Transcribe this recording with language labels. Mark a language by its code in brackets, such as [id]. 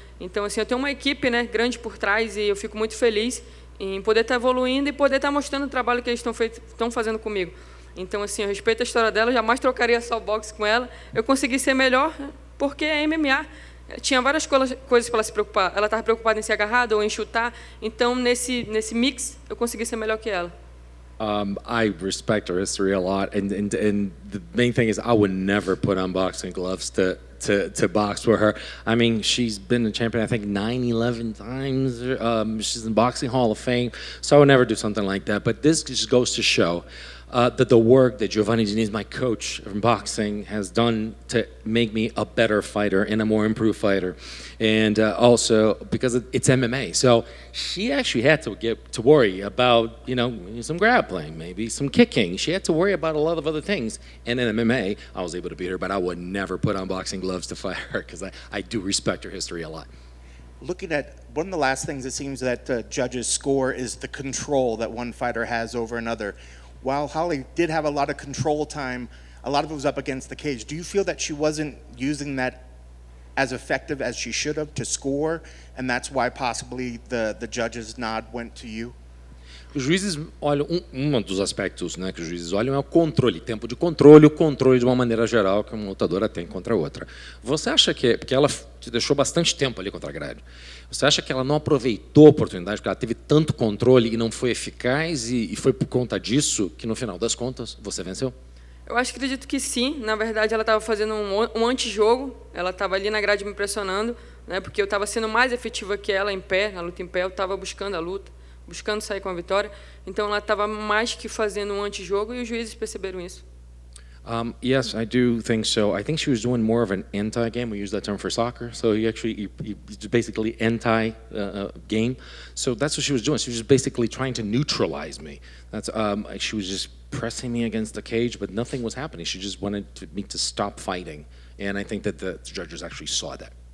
[pt] Então, assim, eu tenho uma equipe, né, grande por trás e eu fico muito feliz em poder estar evoluindo e poder estar mostrando o trabalho que eles estão fazendo comigo. Então, assim, eu respeito a história dela, jamais trocaria só o boxe com ela. Eu consegui ser melhor porque é MMA. Tinha várias coisas para ela se preocupar. Ela estava preocupada em ser agarrada ou em chutar. Então, nesse mix, eu consegui ser melhor que ela. [en] I respect her history a lot, and the main thing is I would never put on boxing gloves to box for her. I mean, she's been a champion, I think, 11 times. She's in Boxing Hall of Fame, so I would never do something like that. But this just goes to show that the work that Giovanni Diniz, my coach in boxing, has done to make me a better fighter and a more improved fighter. And also because it's MMA. So she actually had to worry about, some grappling, maybe some kicking. She had to worry about a lot of other things. And in MMA, I was able to beat her, but I would never put on boxing gloves to fight her because I do respect her history a lot. Looking at one of the last things it seems that judges score is the control that one fighter has over another. While Holly did have a lot of control time, a lot of it was up against the cage. Do you feel that she wasn't using that as effective as she should have to score, and that's why possibly the judge's nod went to you? [pt] Os juízes olham, um dos aspectos, né, que os juízes olham é o controle, tempo de controle, o controle de uma maneira geral que uma lutadora tem contra a outra. Você acha que, porque ela te deixou bastante tempo ali contra a grade, você acha que ela não aproveitou a oportunidade, porque ela teve tanto controle e não foi eficaz, e foi por conta disso que, no final das contas, você venceu? Eu acredito que sim. Na verdade, ela estava fazendo um antijogo. Ela estava ali na grade me pressionando, né, porque eu estava sendo mais efetiva que ela em pé, na luta em pé. Eu estava buscando a luta, buscando sair com a vitória. Então, ela estava mais que fazendo um antijogo e os juízes perceberam isso. [en] Yes, I do think so. I think she was doing more of an anti-game. We use that term for soccer. So he basically anti-game. So that's what she was doing. She was basically trying to neutralize me. She was just pressing me against the cage, but nothing was happening. She just wanted me to stop fighting. And I think that the judges actually saw that.